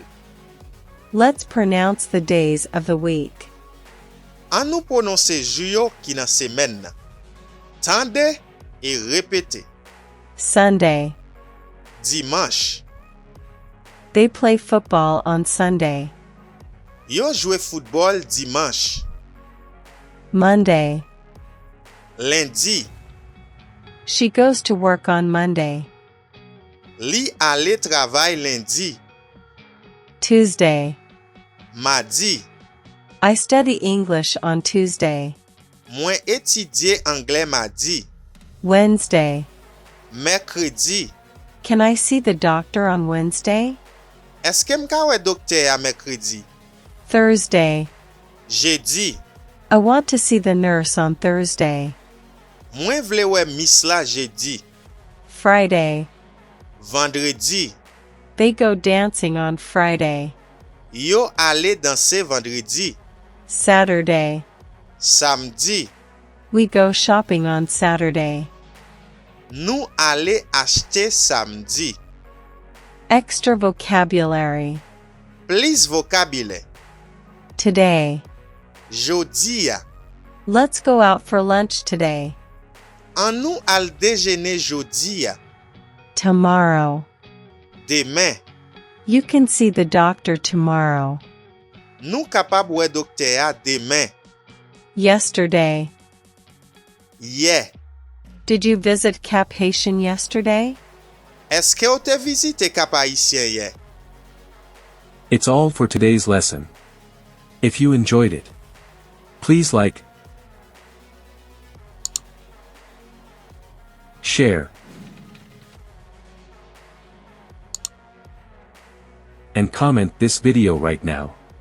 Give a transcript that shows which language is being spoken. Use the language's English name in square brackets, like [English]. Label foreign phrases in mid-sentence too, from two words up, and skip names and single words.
[English] Let's pronounce the days of the week. [Haitian Creole] An nou prononse jou yo ki nan semaine nan. Tande e repete. [English] Sunday. [Haitian Creole] Dimanche. [English] They play football on Sunday. [Haitian Creole] Yo jwe football dimanche. [English] Monday. [Haitian Creole] Lundi. [English] She goes to work on Monday. [Haitian Creole] Li ale travay lundi. [English] Tuesday. [Haitian Creole] Mardi. [English] I study English on Tuesday. [Haitian Creole] Mwen etidye anglais mardi. [English] Wednesday. [Haitian Creole] Mercredi. [English] Can I see the doctor on Wednesday? [Haitian Creole] Eske m ka we dokter a mercredi? [English] Thursday. [Haitian Creole] Jeudi. [English] I want to see the nurse on Thursday. [Haitian Creole] Mwen vle we miss la jeudi. [English] Friday. [Haitian Creole] Vendredi. [English] They go dancing on Friday. [Haitian Creole] Yo ale danse vendredi. [English] Saturday. [Haitian Creole] Samedi. [English] We go shopping on Saturday. [Haitian Creole] Nou ale achete samedi. [English] Extra vocabulary. [Haitian Creole] Plis vocabulaire. [English] Today. [Haitian Creole] Jodi ya. [English] Let's go out for lunch today. [Haitian Creole] An nou al dejene jodi ya. [English] Tomorrow. [Haitian Creole] Demen. [English] You can see the doctor tomorrow. [Haitian Creole] Nou kapab we dokter a demen. [English] Yesterday. [Haitian Creole] Ye. [English] Did you visit Cap Haitian yesterday? [Haitian Creole] Eske ou te vizite Cap AYISYEN ye? [English] It's all for today's lesson. If you enjoyed it, please like, share, and comment this video right now.